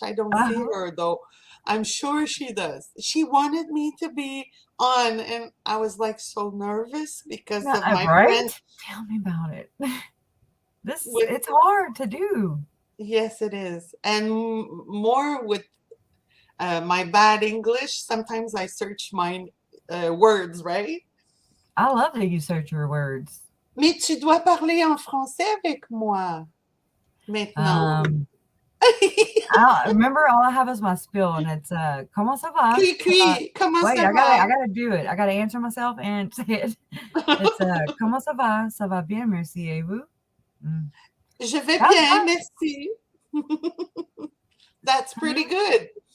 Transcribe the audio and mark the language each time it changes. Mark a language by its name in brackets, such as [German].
[English] I don't see her though. I'm sure she does. She wanted me to be on and I was like so nervous because of my friend. Tell me about it. It's hard to do. Yes, it is. And more with my bad English, sometimes I search my words, right? I love that you search your words. [French] Mais tu dois parler en français avec moi maintenant. [English] Remember, all I have is my spiel, and it's [French] comment ça va? Comment [English] wait, [French] ça va? [English] I gotta do it. I gotta answer myself and say it. It's [French] comment ça va? Ça va bien, merci, et vous? Je vais bien, merci. [English] That's pretty good.